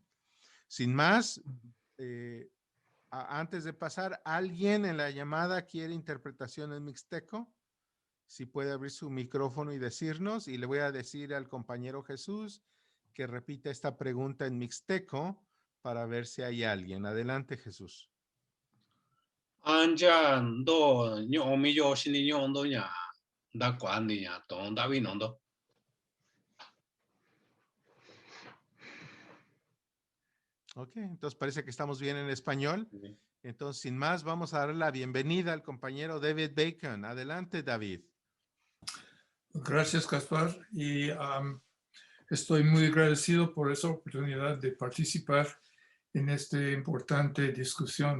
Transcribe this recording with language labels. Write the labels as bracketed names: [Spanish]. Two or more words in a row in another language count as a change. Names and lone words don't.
[Spanish] Sin más, antes de pasar, ¿alguien en la llamada quiere interpretación en mixteco? Si puede abrir su micrófono y decirnos, y le voy a decir al compañero Jesús que repita esta pregunta en mixteco para ver si hay alguien. Adelante, Jesús. [Mixtepec Mixtec] Anja do nyomi yo shini nyondo nya da kwani nya ton da vi nondo. [Spanish] Ok, entonces parece que estamos bien en español. Entonces, sin más, vamos a dar la bienvenida al compañero David Bacon. Adelante, David. Gracias, Gaspar. Y estoy muy agradecido por esa oportunidad de participar en esta importante discusión.